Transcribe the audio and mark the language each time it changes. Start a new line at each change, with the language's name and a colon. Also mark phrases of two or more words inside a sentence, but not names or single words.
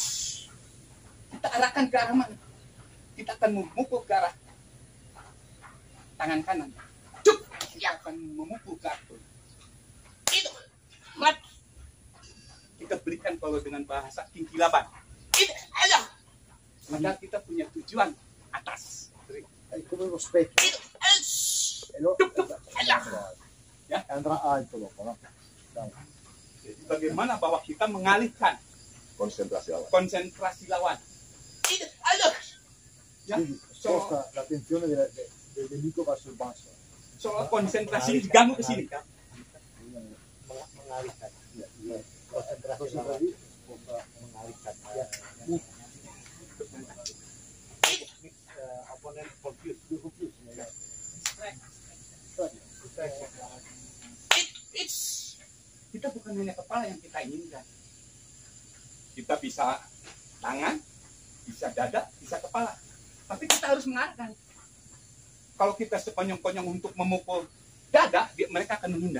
Indonesian: Kita arahkan ke arah mana? Kita akan memukul ke arah tangan kanan. Cuk, dia akan memukul ke arah itu. Mat. Kita berikan kalau dengan bahasa kinkilaban. Itu, ayo. Maka kita punya tujuan atas.
Italian: È come uno specchio.
Indonesian: Itu,
Italian: E lo
Indonesian: Ya.
Italian: andrà alto dopo, no? Dai.
Indonesian: Jadi bagaimana bahwa kita mengalihkan konsentrasi awal. konsentrasi lawan. Itu, ayo. Ya,
Italian: Quindi sposta l'attenzione del nemico verso il basso.
Indonesian: soal konsentrasi ini diganggu ke sini. Mengalihkan. Iya. Konsentrasi
Italian: Cosa
Indonesian: lawan.
Italian: lì?
Indonesian: Mengalihkan. Ya.
English: Opponent confused.
Italian: Più confusio.
Indonesian: Kita bukan hanya kepala yang kita inginkan. Kita bisa tangan, bisa dada, bisa kepala. Tapi kita harus mengarahkan. Kalau kita sekonyong-konyong untuk memukul dada, mereka akan menghindar.